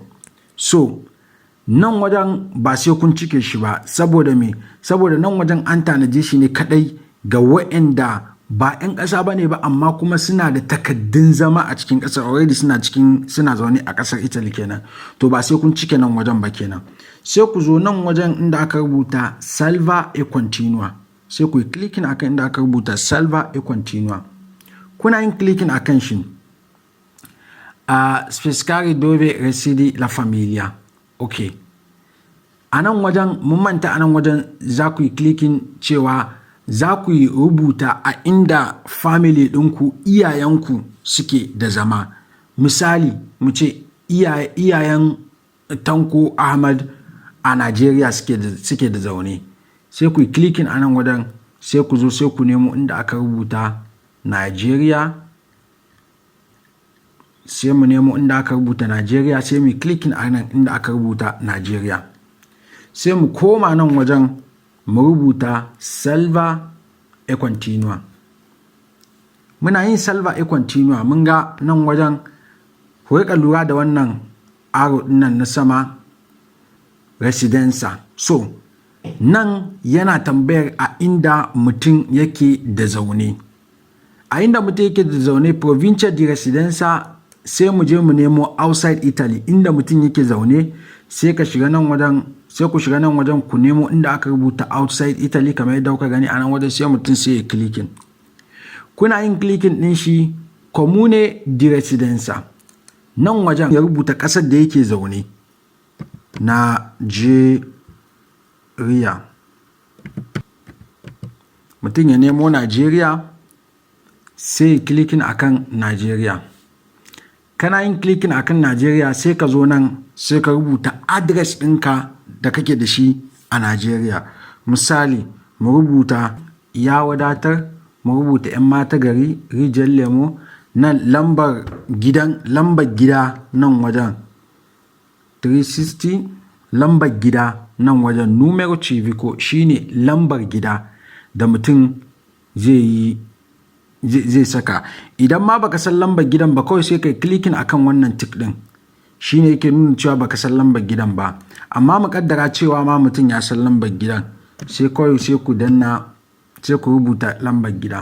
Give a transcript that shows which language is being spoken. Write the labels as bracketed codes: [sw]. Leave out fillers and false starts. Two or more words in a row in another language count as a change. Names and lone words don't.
[ha] So nan wajen ba sai kun cike shi ba, saboda me? Saboda nan wajen an tanaje shi ne kadai ga waɗanda ba 'yan ƙasa ba ne ba, amma kuma suna da takaddun zama a cikin ƙasar, already suna zaune a ƙasar Italy kenan. To ba sai kun cike nan wajen ba kenan. Sai ku zo nan wajen inda aka rubuta [it] salva e continua, [ha] sai ku yi clicking akan inda aka rubuta [it] salva e continua. [ha] Kuna yin clicking akan shi [it] a specificare dove reside la famiglia. [ha] Ok, a nan wajen mun manta, a nan wajen za ku yi clicking cewa za ku yi rubuta a inda family ɗinku, iyayenku suke da zama. Misali mu ce iyayen Tanko Ahmad a Najeriya suke da zaune, sai ku yi clicking a nan wajen sai ku zo sai ku nemo inda aka rubuta Nigeria, sai mu nemo inda aka rubuta Nigeria, sai mu clicking a nan inda aka rubuta Nigeria, sai mu koma nan wajen mu rubuta [it] salva e continua. [ha] Muna yin [it] salva e continua, [ha] mun ga nan wajen ku riƙa lura da wannan arrow ɗin nan na sama, residenza. So nan yana tambayar a inda mutum yake da zaune. A inda mutum yake da zaune, [it] provincia di residenza, [ha] sai mu je mu nemo [en] outside Italy [ha] inda mutum yake zaune, sai ka shiga nan wajen, sai ku shiga nan wajen ku nemo inda aka rubuta [en] outside Italy [ha] kamar yadda kuka gani a nan wajen, sai mutum sai ya clicking. Kuna yin clicking ɗin shi [it] comune di residenza. [ha] Nan wajen ya rubuta ƙasar da yake zaune, Nigeria. Mutum ya nemo Nigeria, sai clicking akan Nigeria. Kana yin clicking akan Nigeria, sai ka zo nan sai ka rubuta address ɗinka da kake da shi a Nigeria. Misali mu rubuta ya wadatar, mu rubuta 'yan mata gari, rijiyar lemo, nan lambar gida nan wajen 360, lambar gida nan wajen [it] numero civico [ha] shine lambar gida da mutum zai saka. Idan ma baka san lambar gidan ba, kawai sai kai clicking akan wannan tick din, shine yake nuna cewa baka san lambar gidan ba. Amma mu kaddara cewa ma mutum ya san lambar gidan, sai kawai sai ku danna, sai ku rubuta lambar gida.